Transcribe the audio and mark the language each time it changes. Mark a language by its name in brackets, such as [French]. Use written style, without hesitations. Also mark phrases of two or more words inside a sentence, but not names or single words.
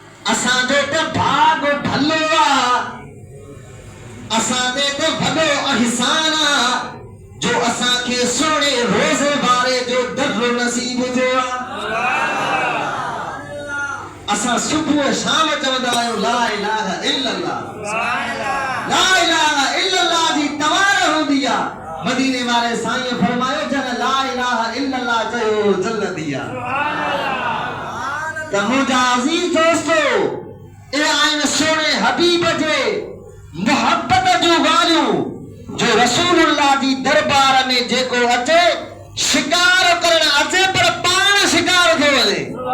[Sindhi] असांजो त भाग भलो आ, असांजे ते वॾो अहसान आ जो असांखे सुहिणे रोज़े वारे जो दर नसीब थियो आ। असां सुबुह शाम चवंदा आहियूं [Arabic] لا إله إلا الله, لا إله إلا الله [Sindhi] जी तवार हूंदी आ। मदीने वारे साईं फरमायो जन [Arabic] لا إله إلا الله [Sindhi] चयो जन्नती आ। त मुंहिंजा अज़ीज़ दोस्तो, ए आहिनि सुहिणे हबीब जे मोहब्बत जूं ॻाल्हियूं जो रसूलुल्लाह जी दरबार में जेको अचे शिकार करण अचे पर पाण शिकार थो वञे।